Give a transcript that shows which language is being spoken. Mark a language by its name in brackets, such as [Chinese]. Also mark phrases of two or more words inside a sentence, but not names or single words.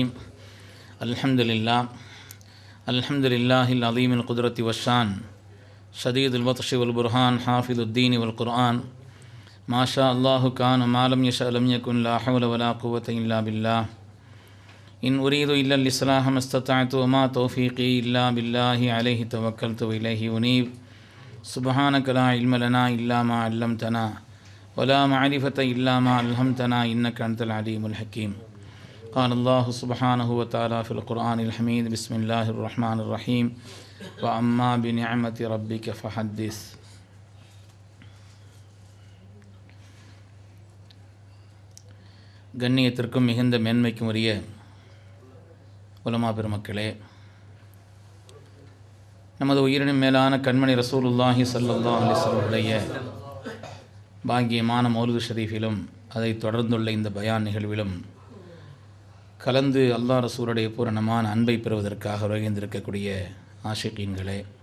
[Arabic] الحمد لله العظيم القدرة والشان شديد البطش والبرهان حافظ الدين والقرآن ما شاء الله كان ما لم يشأ لم يكن لا حول ولا قوة إلا بالله إن أريد إلا الإصلاح ما استطعت وما توفيقي إلا بالله عليه توكلت وإليه أنيب سبحانك لا علم لنا إلا ما علمتنا ولا معرفة إلا ما علمتنا إنك أنت العليم الحكيم. قال الله سبحانه وتعالى في القرآن الحميد: بسم الله الرحمن الرحيم وأما بنعمة ربك فحدث. [Tamil] கண்ணியத்திற்கும் மிகுந்த மேன்மைக்கும் உரிய உலமா பெருமக்களே, நமது உயிரினும் மேலான கண்மணி ரசூலுல்லாஹி [Arabic] صلى الله عليه وسلم [Tamil] பாக்கியமான மௌலிது ஷரீஃபிலும் அதை தொடர்ந்துள்ள இந்த பயான் நிகழ்விலும் கலந்து அல்லாஹ் ரசூலுடைய பூரணமான அன்பை பெறுவதற்காக வருகின்றிருக்கக்கூடிய ஆஷிகீன்களே,